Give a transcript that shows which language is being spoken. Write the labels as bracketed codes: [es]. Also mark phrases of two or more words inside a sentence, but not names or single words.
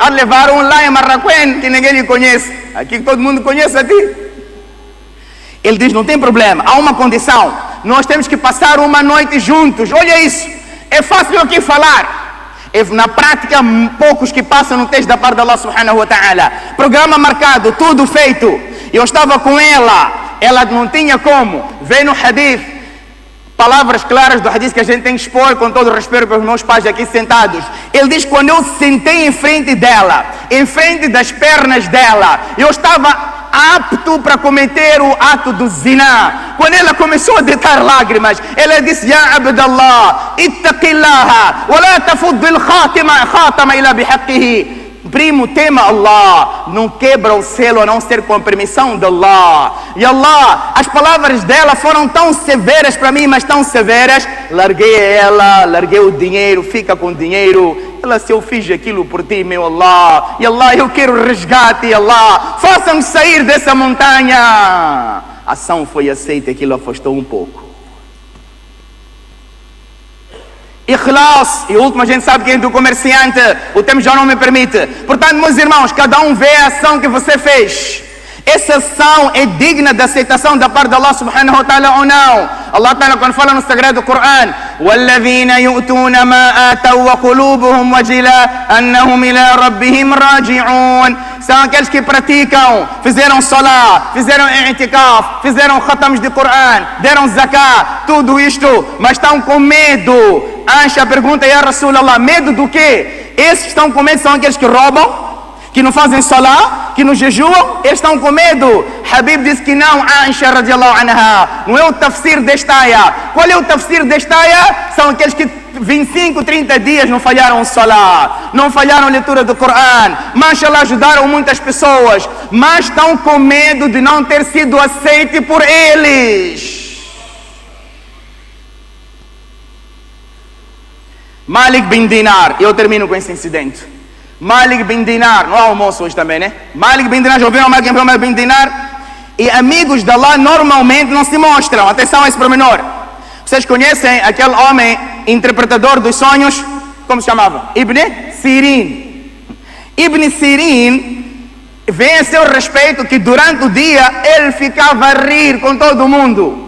[pt] Há de levar um lá em Marrakech, que ninguém lhe conhece. Aqui todo mundo conhece a ti. Ele diz, não tem problema, há uma condição. Nós temos que passar uma noite juntos. Olha isso, é fácil aqui falar. Na prática, poucos que passam no texto da parte de Allah [ar] سبحانه وتعالى. [pt] Programa marcado, tudo feito. Eu estava com ela não tinha como. Vem no hadith, palavras claras do hadith que a gente tem que expor com todo o respeito para os meus pais aqui sentados. Ele diz, quando eu sentei em frente dela, em frente das pernas dela, eu estava apto para cometer o ato do zina. Quando ela começou a deitar lágrimas, ela disse, [ar] يا عبد الله اتق الله ولا تفض الخاتم إلا بحقه. [pt] Primo, tema Allah, não quebra o selo a não ser com a permissão de Allah. E Allah, as palavras dela foram tão severas para mim, mas tão severas. Larguei ela, larguei o dinheiro, fica com o dinheiro. Ela, se eu fiz aquilo por ti, meu Allah, e Allah, eu quero resgate, Allah, faça-me sair dessa montanha. A ação foi aceita, aquilo afastou um pouco. Ikhlas, e o último a gente sabe que é do comerciante, o tempo já não me permite. Portanto, meus irmãos, cada um vê a ação que você fez. Essa ação é digna de aceitação da parte de Allah [ar] سبحانه وتعالى [pt] ou não? Allah Ta'ala quando fala no Sagrado Coran, [ar] وَالَّذِينَ يُؤْتُونَ مَا آتَوْا وَقُلُوبُهُمْ وَجِلَةٌ أَنَّهُمْ إِلَىٰ رَبِّهِمْ راجعون. [pt] São aqueles que praticam, fizeram salah, fizeram i'tikaf, fizeram khatams de Coran, deram zakah, tudo isto, mas estão com medo. Aisha pergunta, [ar] يا رسول الله, [pt] medo do quê? Esses que estão com medo são aqueles que roubam, que não fazem salah, que não jejuam, eles estão com medo. Habib disse que não, [ar] Aisha رضي الله عنها, [pt] não é o tafsir desta aya. Qual é o tafsir desta aya? São aqueles que 25, 30 dias não falharam salah, não falharam a leitura do Coran, mashallah, ajudaram muitas pessoas, mas estão com medo de não ter sido aceite por eles. Malik bin Dinar, eu termino com esse incidente. Malik bin Dinar, não há almoço hoje também, né? Malik bin Dinar, já ouviram Malik bin Dinar? E amigos de Allah normalmente não se mostram. Atenção a esse pormenor. Vocês conhecem aquele homem interpretador dos sonhos? Como se chamava? Ibn Sirin. Ibn Sirin vem a seu respeito que durante o dia ele ficava a rir com todo mundo.